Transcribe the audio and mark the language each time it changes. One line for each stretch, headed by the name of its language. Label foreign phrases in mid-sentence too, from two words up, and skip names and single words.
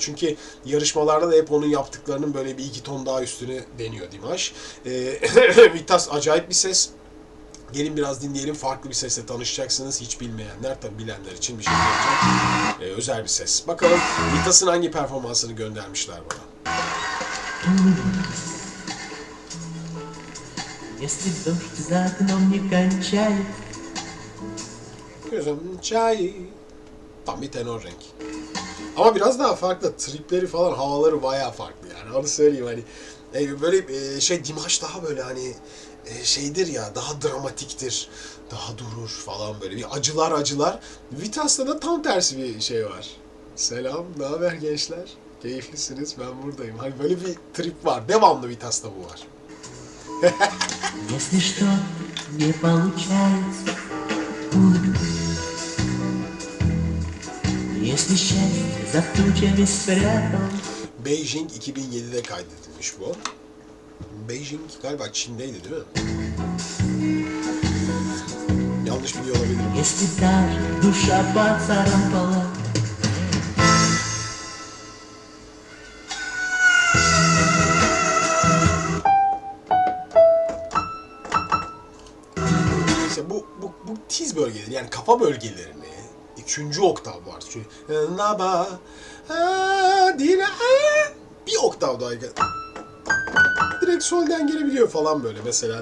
Turkish: Çünkü yarışmalarda da hep onun yaptıklarının böyle bir iki ton daha üstüne deniyor Dimash. Vitas acayip bir ses. Gelin biraz dinleyelim. Farklı bir sesle tanışacaksınız. Hiç bilmeyenler, tabi bilenler için bir şey olacak. Özel bir ses. Bakalım Vitas'ın hangi performansını göndermişler bana.
Russian: Если дождь за окном не кончает.
Turkish: Gözüm çay. Tam bir tenor renk. Ama biraz daha farklı. Tripleri falan, havaları bayağı farklı yani. Onu söyleyeyim hani. Böyle Dimash daha böyle hani şeydir ya, daha dramatiktir. Daha durur falan böyle. Bir acılar. Vitas'ta da tam tersi bir şey var. Selam, ne haber gençler? Keyiflisiniz, ben buradayım. Hani böyle bir trip var. Devamlı Vitas'ta bu var.
Russian: Если что не получается, если счастье за тучами спрятал.
Turkish: Beijing 2007'de kaydedilmiş bu. Beijing galiba Çin'deydi değil mi? Yanlış biliyor olabilirim.
Russian: Если даже душа поцарапала.
Turkish: Bu tiz bölgeleri, yani kafa bölgelerini 3. oktav var. Naba bir oktav daha direkt solden gelebiliyor falan böyle mesela.